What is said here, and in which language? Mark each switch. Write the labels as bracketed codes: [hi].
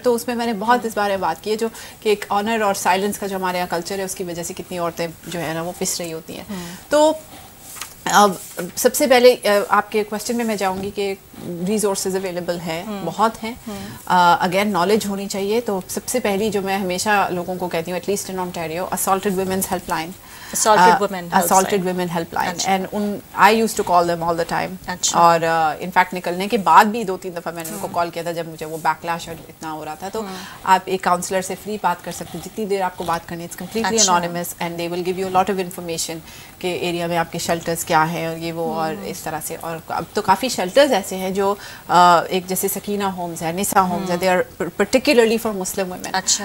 [ur] تو اس میں نے بہت اس بارے میں بات کی ہے جو کہ ایک آنر اور سائلنس کا جو ہمارے یہاں کلچر ہے اس کی وجہ سے کتنی عورتیں جو ہے نا وہ پس رہی ہوتی ہیں. تو اب سب سے پہلے آپ کے کوشچن میں جاؤں گی کہ ریسورسز اویلیبل ہیں, بہت ہیں. اگین نالج ہونی چاہیے. تو سب سے پہلی جو میں ہمیشہ لوگوں کو کہتی ہوں, [en] At least in Ontario, assaulted women's helpline. assaulted women helpline. And I used to call them all the time. [ur] اور ان فیکٹ نکلنے کے بعد بھی 2-3 دفعہ میں نے ان کو کال کیا تھا جب مجھے وہ بیک لیش اور اتنا ہو رہا تھا. تو آپ ایک کاؤنسلر سے فری بات کر سکتے ہیں, جتنی دیر آپ کو بات کرنی ہے. [en] it's completely anonymous and they will give you lot of information [ur] کہ ایریا میں آپ کے شیلٹرز کیا ہیں اور یہ وہ اور اس طرح سے. اور اب تو کافی شیلٹرز ایسے ہیں جو ایک جیسے سکینہ ہومز ہے, نسا ہومز ہے, [en] They are particularly for Muslim women.